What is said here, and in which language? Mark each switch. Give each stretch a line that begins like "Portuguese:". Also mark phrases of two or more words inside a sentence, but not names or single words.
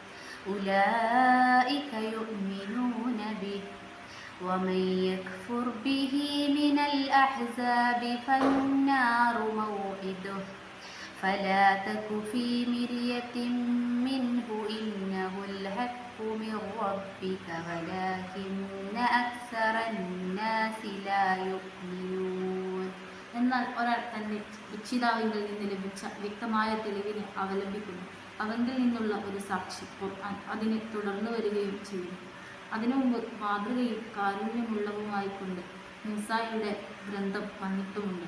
Arabic: أولئك يؤمنون به ومن يكفر به من الأحزاب فالنار موعده فلا تك في مرية منه إنه الحق من ربك ولكن أكثر الناس لا يؤمنون.
Malayalam: എന്നാൽ ഒരാൾ തൻ്റെ രക്ഷിതാവിങ്കിൽ നിന്ന് ലഭിച്ച വ്യക്തമായ തെളിവിനെ അവലംബിക്കുന്നു. അവങ്കിൽ നിന്നുള്ള ഒരു സാക്ഷി ഖുർആൻ അതിനെ തുടർന്നു വരികയും ചെയ്യും. അതിനു മുമ്പ് മാതൃകയും കാരുണ്യമുള്ളവുമായിക്കൊണ്ട് മൂസായുടെ ഗ്രന്ഥം വന്നിട്ടുമുണ്ട്.